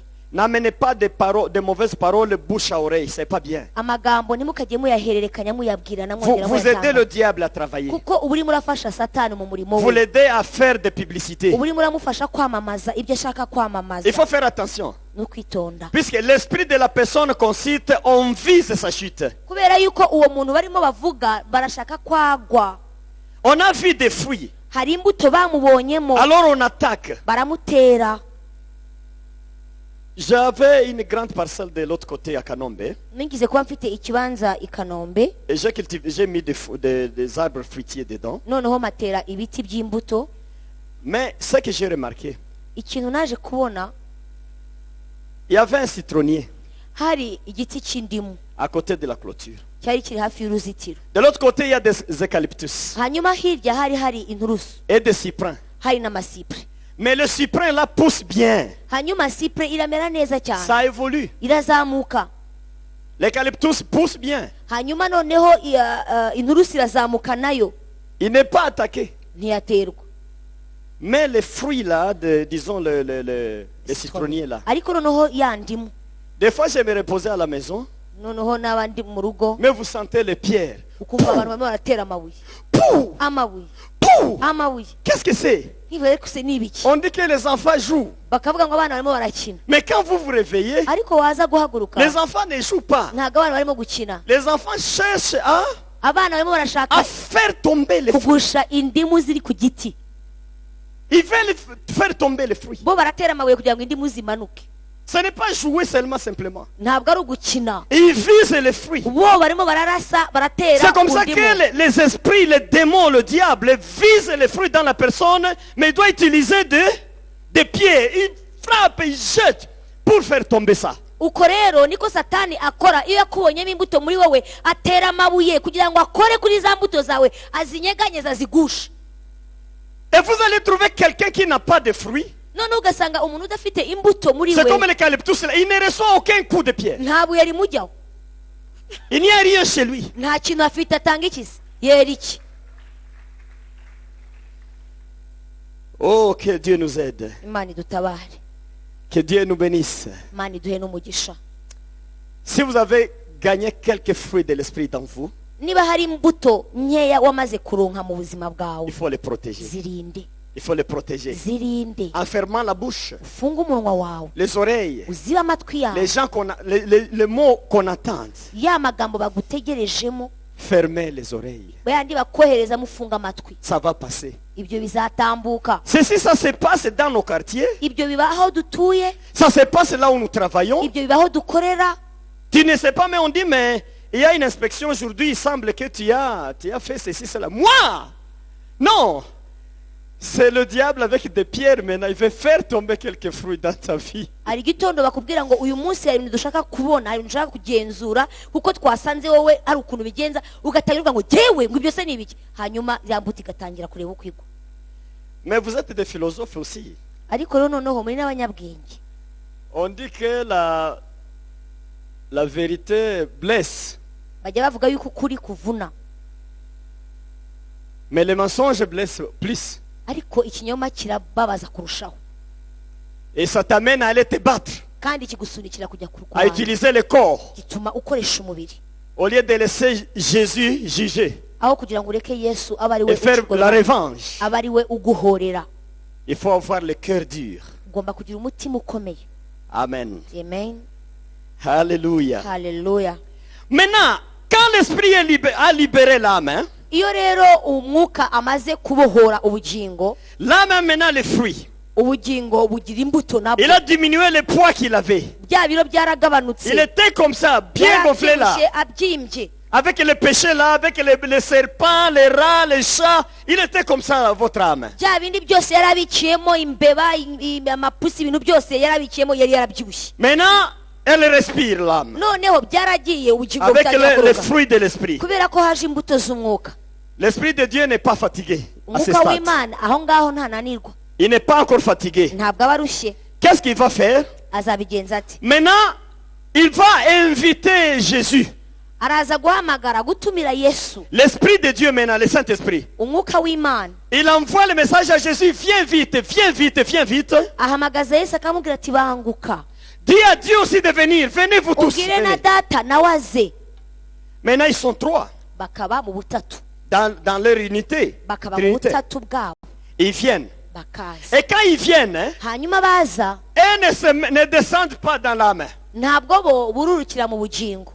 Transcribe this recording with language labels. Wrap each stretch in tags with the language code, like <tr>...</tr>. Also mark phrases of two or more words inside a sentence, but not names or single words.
<fr>N'amenez pas de mauvaises paroles bouche à oreille, c'est pas bien.</fr> <rw>amagambo ntimukajye muyahererekanya muyabwirana</rw> <fr>Vous,</fr> <rw>mwongera</rw> <fr>vous aidez</fr> <rw>muyatanga.</rw> <fr>le diable à travailler.</fr> <rw>kuko uba urimo urafasha satani mu murimo</rw> <fr>Vous</fr> <rw>we,</rw> <fr>l'aidez à faire des publicités.</fr> <rw>uba urimo uramufasha kwamamaza ibyo ashaka kwamamaza.</rw> <fr>Il faut faire attention.</fr> <rw>ni ukwitonda,</rw> <fr>Puisque l'esprit de la personne qu'on cite, on vise sa chute.</fr> <rw>kubera yuko uwo muntu barimo bavuga barashaka kwagwa.</rw> <fr>On a vu des fruits.</fr> <rw>hari imbuto bamubonyemo</rw> <fr>Alors on attaque.</fr> <rw>baramutera.</rw> <fr>J'avais une grande parcelle de l'autre côté à Kanombe.</fr> <rw>nigeze kuba mfite ikibanza i Kanombe</rw> <fr>Et j'ai mis des arbres fruitiers dedans.</fr> <rw>noneho matera ibiti by'imbuto.</rw> <fr>Mais ce que j'ai remarqué,</fr> <rw>Ikintu naje kubona,</rw> <fr>il y avait un citronnier</fr> <rw>hari igiti cy'indimu</rw> <fr>à côté de la clôture.</fr> <rw>cyari kiri hafi y'uruzitiro.</rw> <fr>De l'autre côté, il y a des eucalyptus</fr> <rw>Hanyuma hirya hari inturusu,</rw> <fr>et des cyprins.</fr> <rw>hari n'amasipure.</rw> <fr>Mais le cyprin là pousse bien.</fr> <rw>Hanyuma sipure iramera neza cyane,</rw> <fr>Ça évolue.</fr> <rw>irazamuka.</rw> <fr>L'eucalyptus pousse bien.</fr> <rw>Hanyuma noneho inturusu irazamuka nayo,</rw> <fr>Il n'est pas attaqué.</fr> <rw>ntiyaterwa.</rw> <fr>Mais les fruits là, disons les citronniers là.</fr> <rw>Ariko noneho ya ndimu,</rw> <fr>Des fois, je me reposais à la maison,</fr> <rw>noneho n'abandi mu rugo</rw> <fr>mais vous sentez les pierres.</fr> <rw>ukumva abantu barimo baratera amabuye, Pouh! amabuye, Pouh! amabuye.</rw> <fr>Qu'est-ce que c'est?</fr> <rw>Ntibaye kuse n'ibiki,</rw> <fr>On dit que les enfants jouent.</fr> <rw>bakavuga ngo abana barimo barakina.</rw> <fr>Mais quand vous vous réveillez,</fr> <rw>Ariko waza guhaguruka,</rw> <fr>les enfants ne jouent pas.</fr> <rw>ntabwo abana barimo gukina.</rw> <fr>Les enfants cherchent</fr> <rw>Abana barimo barashaka</rw> <fr>à faire tomber les fruits.</fr> <rw>kugusha indimu ziri ku giti.</rw> <fr>Ils veulent faire tomber les fruits.</fr> <rw>Bo baratera amabuye kugira ngo indimu zimanuke.</rw> <fr>Ce n'est pas jouer seulement simplement.</fr> <rw>Ntabwo ari ugukina,</rw> <fr>Ils visent les fruits.</fr> <rw>bo barimo bararasa, baratera</rw> <fr>C'est comme</fr> <rw>ku</rw> <fr>ça</fr> <rw>ndimu.</rw> <fr>que les esprits, les démons, le diable visent les fruits dans la personne, mais il doit utiliser des pieds. Il frappe, il jette pour faire tomber ça.</fr> <rw>Uko rero niko satani akora. Iyo yakubonyemo imbuto muri wowe, atera amabuye kugira ngo akore kuri za mbuto zawe, azinyeganyeza, azigushe.</rw> <fr>Et vous allez trouver quelqu'un qui n'a pas de fruits.</fr> <rw>None ugasanga umuntu udafite imbuto muri</rw> <fr>C'est comme</fr> <rw>we,</rw> <fr>l'eucalyptus, là. Il ne reçoit aucun coup de pied.</fr> <rw>nta buye rimujyaho,</rw> <fr>Il n'y a rien chez lui.</fr> <rw>nta kintu afite atanga ikizi, yera iki.</rw> <fr>Oh, que Dieu nous aide.</fr> <rw>Imana idutabare,</rw> <fr>Que Dieu nous bénisse.</fr> <rw>Imana iduhe n'umugisha.</rw> <fr>Si vous avez gagné quelques fruits de l'esprit dans vous,</fr> <rw>Niba hari imbuto nkeya wamaze kuronka mu buzima bwawe,</rw> <fr>il faut les protéger.</fr> <rw>zirinde,</rw> <fr>Il faut les protéger.</fr> <rw>zirinde.</rw> <fr>En fermant la bouche,</fr> <rw>Ufunge umunwa wawe,</rw> <fr>les oreilles,</fr> <rw>uzibe amatwi yawe,</rw> <fr>les gens les mots qu'on attend.</fr> <rw>ya magambo bagutegerejemo,</rw> <fr>Fermez les oreilles.</fr> <rw>bayandi bakohereza mufunga amatwi.</rw> <fr>Ça va passer.</fr> <rw>Ibyo bizatambuka.</rw> <fr>Ceci, ça se passe dans nos quartiers.</fr> <rw>Ibyo biba aho dutuye,</rw> <fr>Ça se passe là où nous travaillons.</fr> <rw>ibyo biba aho dukorera.</rw> <fr>Tu ne sais pas, mais on dit, mais il y a une inspection aujourd'hui, il semble que tu as fait ceci, cela. Moi! Non! C'est le diable avec des pierres maintenant. Il veut faire tomber quelques fruits dans ta vie.</fr> <rw>Hari igitondo bakubwira ngo uyu munsi hari ibintu dushaka kubona, hari ibintu dushaka kugenzura, kuko twasanze wowe hari ukuntu bigenza, ugatangira ngo jewe ngo ibyo se ni ibiki, hanyuma ya mbuto igatangira kureba uko igwa.</rw> <fr>Mais vous êtes des philosophes aussi.</fr> <rw>Ariko rero noneho muri n'abanyabwenge,</rw> <fr>On dit que la vérité blesse,</fr> <rw>bajya bavuga yuko ukuri kuvuna,</rw> <fr>mais le mensonge blesse plus.</fr> <rw>ariko ikinyoma kirababaza kurushaho,</rw> <fr>Et ça t'amène à aller te battre,</fr> <rw>kandi kigusunikira kujya</rw> <fr>à</fr> <rw>kurwana,</rw> <fr>utiliser le corps,</fr> <rw>gituma ukoresha umubiri</rw> <fr>au lieu de laisser Jésus juger</fr> <rw>aho kugira ngo ureke Yesu abe ari we</rw> <fr>et faire</fr> <rw>ucugorora,</rw> <fr>la revanche.</fr> <rw>abe ari we uguhorera.</rw> <fr>Il faut avoir le cœur dur.</fr> <rw>Ugomba kugira umutima ukomeye.</rw> <fr>Amen.</fr> <rw>Amen.</rw> <fr>Alléluia.</fr> <rw>Haleluya.</rw> <fr>Maintenant, quand l'esprit a libéré l'âme, hein,</fr> <rw>Iyo rero umwuka amaze kubohora ubugingo,</rw> <fr>l'âme a maintenant les fruits.</fr> <rw>ubugingo bugira imbuto nabwo.</rw> <fr>Il a diminué le poids qu'il avait.</fr> <rw>Bya biro byaragabanutse,</rw> <fr>Il était comme ça, bien gonflé là.</fr> <rw>abyimbye,</rw> <fr>Avec les péchés là, avec les serpents, les rats, les chats. Il était comme ça, votre âme.</fr> <rw>bya bindi byose yarabiciyemo, imbeba, amapusi, ibintu byose yarabiciyemo, yari yarabyibushye.</rw> <fr>Maintenant, elle respire l'âme.</fr> <rw>Noneho byaragiye, ubugingo</rw> <fr>Avec</fr> <rw>butangira</rw> <fr>les</fr> <rw>kuroga,</rw> <fr>fruits de l'esprit.</fr> <rw>kubera ko haje imbuto z'umwuka.</rw> <fr>L'esprit de Dieu n'est pas fatigué à ce</fr> <rw>Umwuka</rw> <fr>stade.</fr> <rw>w'Imana aho ngaho ntananirwa,</rw> <fr>Il n'est pas encore fatigué.</fr> <rw>ntabwo aba arushye.</rw> <fr>Qu'est-ce qu'il va faire?</fr> <rw>Azabigenza ati,</rw> <fr>Maintenant, il va inviter Jésus.</fr> <rw>araza guhamagara, gutumira Yesu,</rw> <fr>L'Esprit de Dieu maintenant, le Saint-Esprit.</fr> <rw>umwuka w'Imana.</rw> <fr>Il envoie le message à Jésus, viens vite, viens vite, viens vite.</fr> <rw>Ahamagaza Yesu akamubwira ati banguka,</rw> <fr>Dis à Dieu aussi de venir, venez vous tous.</fr> <rw>ubwire na</rw> <fr>Venez.</fr> <rw>data nawe aze.</rw> <fr>Maintenant, ils sont trois</fr> <rw>Bakaba mu butatu,</rw> <fr>dans leur unité.</fr> <rw>bakaba mu</rw> <fr>Trinité.</fr> <rw>butatu bwabo,</rw> <fr>Ils viennent.</fr> <rw>bakaza.</rw> <fr>Et quand ils viennent, hein,</fr> <rw>Hanyuma baza,</rw> <fr>eux ne descendent pas dans l'âme.</fr> <rw>ntabwo bo bururukira mu bugingo,</rw>